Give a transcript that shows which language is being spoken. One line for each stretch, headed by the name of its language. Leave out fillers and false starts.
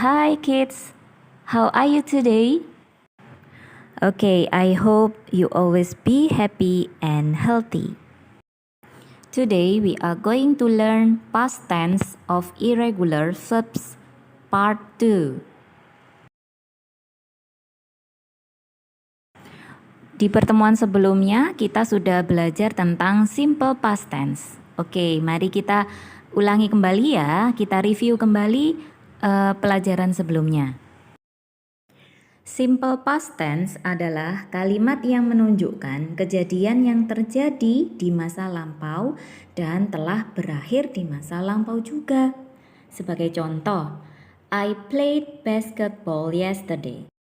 English: Hi kids, how are you today? Okay, I hope you always be happy and healthy. Today we are going to learn past tense of irregular verbs part 2.
Indonesian: Di pertemuan sebelumnya kita sudah belajar tentang simple past tense. Oke, mari kita ulangi kembali ya, kita review kembali pelajaran sebelumnya. Simple past tense adalah kalimat yang menunjukkan kejadian yang terjadi di masa lampau dan telah berakhir di masa lampau juga. Sebagai contoh,
English: I played basketball yesterday.